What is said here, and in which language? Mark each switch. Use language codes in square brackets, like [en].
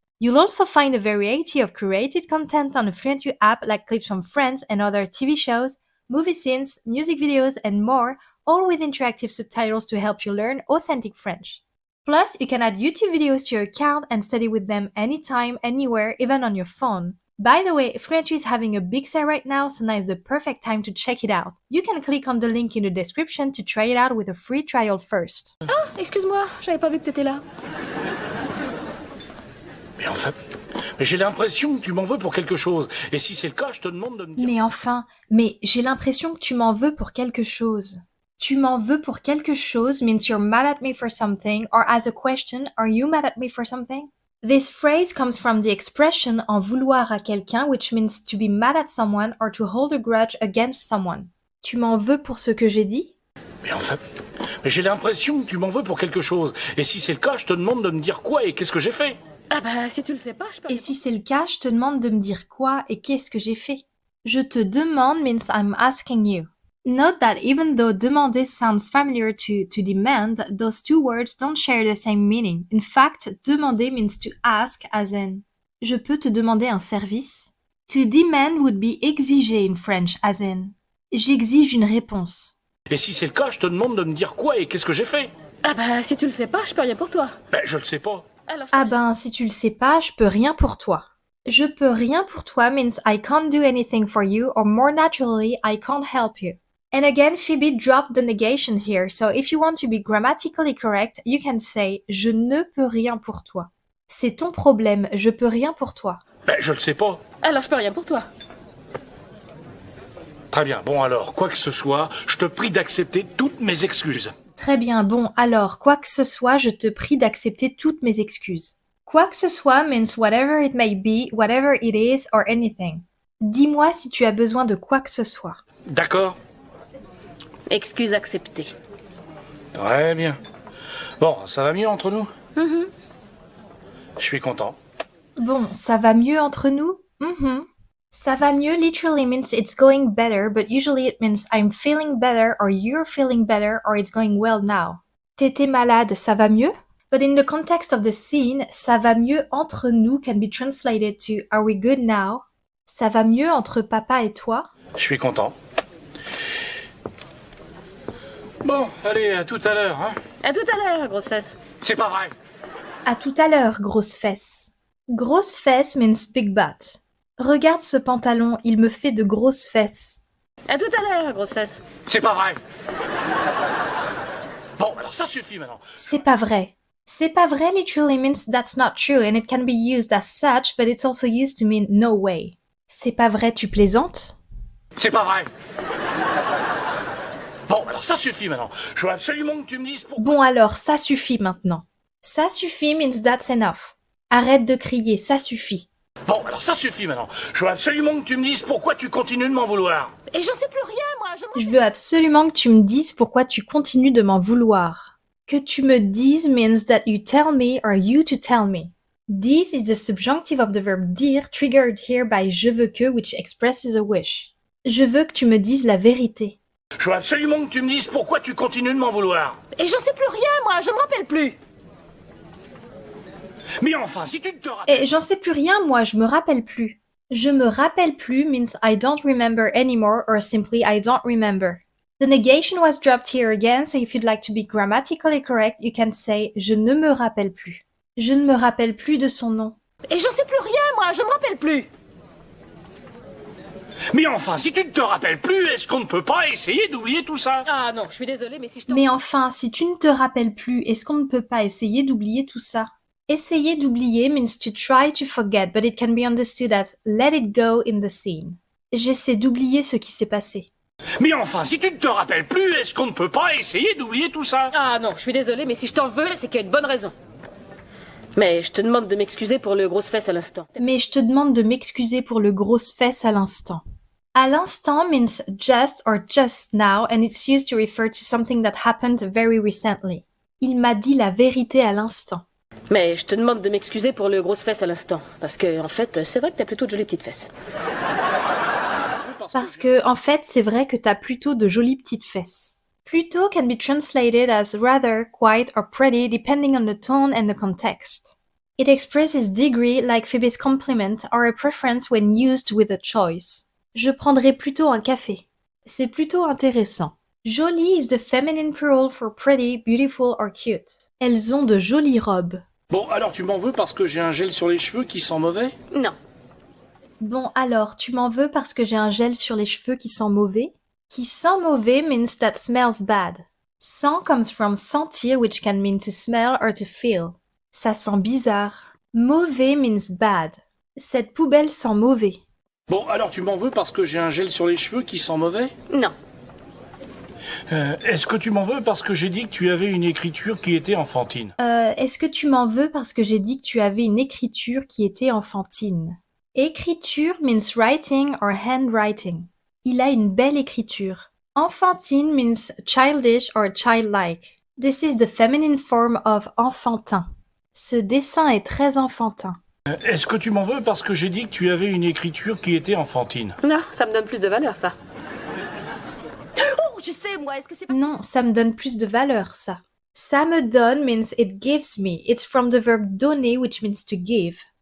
[en] You'll also find a variety of curated content on the FreeAnU app like clips from Friends and other TV shows, movie scenes, music videos, and more, all with interactive subtitles to help you learn authentic French. Plus, you can add YouTube videos to your account and study with them anytime, anywhere, even on your phone. By the way, FreeAnU is having a big sale right now, so now is the perfect time to check it out. You can click on the link in the description to try it out with a free trial first. [fr] Ah, excuse-moi, j'avais pas vu que t'étais là. Mais enfin... Mais j'ai l'impression que tu m'en veux pour quelque chose. Et si c'est le cas, je te demande de me dire... Mais enfin, mais j'ai l'impression que tu m'en veux pour quelque chose. Tu m'en veux pour quelque chose [en] means you're mad at me for something, or as a question, are you mad at me for something? This phrase comes from the expression [fr] en vouloir à quelqu'un, [en] which means to be mad at someone or to hold a grudge against someone. [fr] Tu m'en veux pour ce que j'ai dit? Mais enfin... Mais j'ai l'impression que tu m'en veux pour quelque chose. Et si c'est le cas, je te demande de me dire quoi et qu'est-ce que j'ai fait. Ah bah, si tu le sais pas, je peux... Et si c'est le cas, je te demande de me dire quoi et qu'est-ce que j'ai fait? Je te demande [en] means I'm asking you. Note that even though demander sounds familiar to demand, those two words don't share the same meaning. In fact, demander means to ask as in [fr] je peux te demander un service? [en] To demand would be exiger in French as in [fr] j'exige une réponse. Et si c'est le cas, je te demande de me dire quoi et qu'est-ce que j'ai fait. Ah bah, si tu le sais pas, je peux rien pour toi. Ben, je le sais pas. Alors, Ah ben, si tu le sais pas, je peux rien pour toi. Je peux rien pour toi [en] means I can't do anything for you, or more naturally, I can't help you. And again, Phoebe dropped the negation here, so if you want to be grammatically correct, you can say « [fr] Je ne peux rien pour toi ». C'est ton problème, je peux rien pour toi. Ben, je le sais pas. alors je peux rien pour toi. Très bien, bon alors, quoi que ce soit, je te prie d'accepter toutes mes excuses. Très bien, bon, alors, quoi que ce soit, je te prie d'accepter toutes mes excuses. Quoi que ce soit [en] means whatever it may be, whatever it is, or anything. [fr] Dis-moi si tu as besoin de quoi que ce soit. D'accord? Excuse acceptée. Très bien. Bon, ça va mieux entre nous? Je suis content. Bon, ça va mieux entre nous? Ça va mieux [en] literally means it's going better, but usually it means I'm feeling better, or you're feeling better, or it's going well now. [fr] T'étais malade, ça va mieux? [en] But in the context of the scene, [fr] ça va mieux entre nous [en] can be translated to are we good now? [fr] Ça va mieux entre papa et toi? Je suis content. Bon, allez, à tout à l'heure, hein? À tout à l'heure, grosse fesse. C'est pas vrai. À tout à l'heure, grosse fesse. Grosse fesse [en] means big butt. [fr] Regarde ce pantalon, il me fait de grosses fesses. À tout à l'heure, grosse fesse. C'est pas vrai. Bon, alors ça suffit maintenant. C'est pas vrai. C'est pas vrai [en] literally means that's not true and it can be used as such, but it's also used to mean no way. [fr] C'est pas vrai, tu plaisantes? C'est pas vrai. Bon, alors ça suffit maintenant. Je veux absolument que tu me dises pourquoi... Bon alors, ça suffit maintenant. Ça suffit [en] means that's enough. [fr] Arrête de crier, ça suffit. Bon, alors ça suffit maintenant. Je veux absolument que tu me dises pourquoi tu continues de m'en vouloir. Et j'en sais plus rien, moi. Je veux absolument que tu me dises pourquoi tu continues de m'en vouloir. Que tu me dises [en] means that you tell me or you to tell me. This is the subjunctive of the verb dire triggered here by [fr] je veux que [en] which expresses a wish. [fr] Je veux que tu me dises la vérité. Je veux absolument que tu me dises pourquoi tu continues de m'en vouloir. Et j'en sais plus rien, moi. Je me rappelle plus. Mais enfin, si tu ne te rappelles... Et j'en sais plus rien, moi, je me rappelle plus. Je me rappelle plus [en] means I don't remember anymore or simply I don't remember. The negation was dropped here again, so if you'd like to be grammatically correct, you can say [fr] je ne me rappelle plus. Je ne me rappelle plus de son nom. Et j'en sais plus rien, moi. Je me rappelle plus. Mais enfin, si tu ne te rappelles plus, est-ce qu'on ne peut pas essayer d'oublier tout ça? Ah non, je suis désolée, mais si je t'en... Mais enfin, si tu ne te rappelles plus, est-ce qu'on ne peut pas essayer d'oublier tout ça? Essayer d'oublier [en] means to try to forget, but it can be understood as let it go in the scene. [fr] J'essaie d'oublier ce qui s'est passé. Mais enfin, si tu ne te rappelles plus, est-ce qu'on ne peut pas essayer d'oublier tout ça? Ah non, je suis désolée, mais si je t'en veux, c'est qu'il y a une bonne raison. Mais je te demande de m'excuser pour le grosse fesse à l'instant. Mais je te demande de m'excuser pour le grosse fesse à l'instant. À l'instant [en] means just or just now and it's used to refer to something that happened very recently. [fr] Il m'a dit la vérité à l'instant. Mais je te demande de m'excuser pour le grosse fesse à l'instant. Parce que, en fait, c'est vrai que t'as plutôt de jolies petites fesses. Parce que, en fait, c'est vrai que t'as plutôt de jolies petites fesses. [en] Plutôt can be translated as rather, quite, or pretty depending on the tone and the context. It expresses degree like Phoebe's compliment or a preference when used with a choice. [fr] Je prendrais plutôt un café. C'est plutôt intéressant. [en] Jolie is the feminine plural for pretty, beautiful or cute. [fr] Elles ont de jolies robes. Bon, alors tu m'en veux parce que j'ai un gel sur les cheveux qui sent mauvais? Non. Bon alors, tu m'en veux parce que j'ai un gel sur les cheveux qui sent mauvais? Qui sent mauvais [en] means that smells bad. Sent comes from sentir, which can mean to smell or to feel. [fr] Ça sent bizarre. Mauvais [en] means bad. [fr] Cette poubelle sent mauvais. Bon, alors tu m'en veux parce que j'ai un gel sur les cheveux qui sent mauvais? Non. Est-ce que tu m'en veux parce que j'ai dit que tu avais une écriture qui était enfantine? Est-ce que tu m'en veux parce que j'ai dit que tu avais une écriture qui était enfantine? Écriture [en] means writing or handwriting. [fr] Il a une belle écriture. [en] Enfantine means childish or childlike. This is the feminine form of enfantin. [fr] Ce dessin est très enfantin. Est-ce que tu m'en veux parce que j'ai dit que tu avais une écriture qui était enfantine? Non, ça me donne plus de valeur, ça. Oh, je sais, moi, est-ce que c'est pas... Non, ça me donne plus de valeur, ça. Ça me donne [en] means it gives me. It's from the verb donner, which means to give.